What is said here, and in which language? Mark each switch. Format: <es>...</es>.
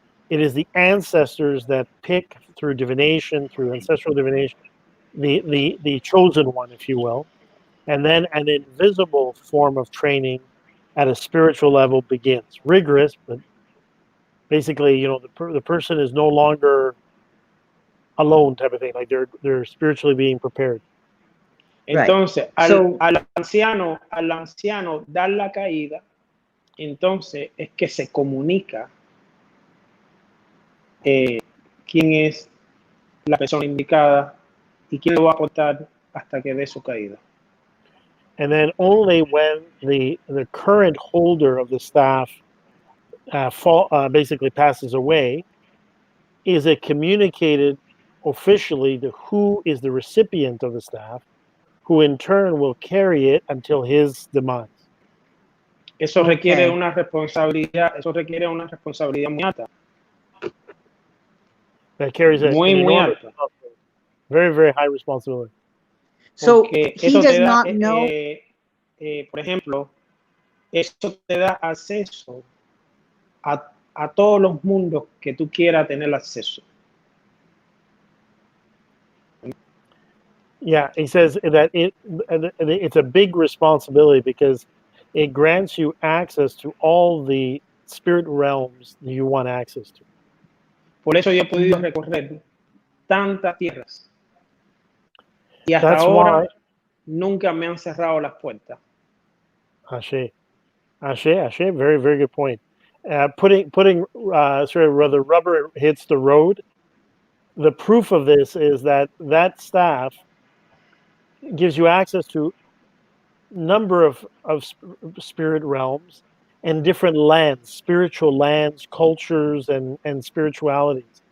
<en>It is the ancestors that pick through divination, through ancestral divination, the chosen one, if you will. And then an invisible form of training at a spiritual level begins. Rigorous, but basically, the person is no longer alone, type of thing. Like they're spiritually being prepared.</en> <es>Entonces, al anciano dar la caída, entonces es que se comunica quién es la persona indicada y quién lo va a aportar hasta que dé su caída.</es> <en>And then only when the current holder of the staff basically passes away, is it communicated officially to who is the recipient of the staff, who in turn will carry it until his demise.</en> <es>Eso requiere una responsabilidad muy alta.</es> <en>That carries</en> <es>muy alta.</es> <en>Very, very high responsibility. So he does not know.</en> <es>Por ejemplo, eso te da acceso a todos los mundos que tú quieras tener acceso.</es> <en>Yeah, he says that it's a big responsibility because it grants you access to all the spirit realms that you want access to.</en> <es>Por eso yo he podido recorrer tantas tierras y hasta ahora nunca me han cerrado las puertas.</es> <en>Ashe, very, very good point. Putting sort of where the rubber hits the road, the proof of this is that staff gives you access to a number of spirit realms and different lands, spiritual lands, cultures, and spiritualities.</en>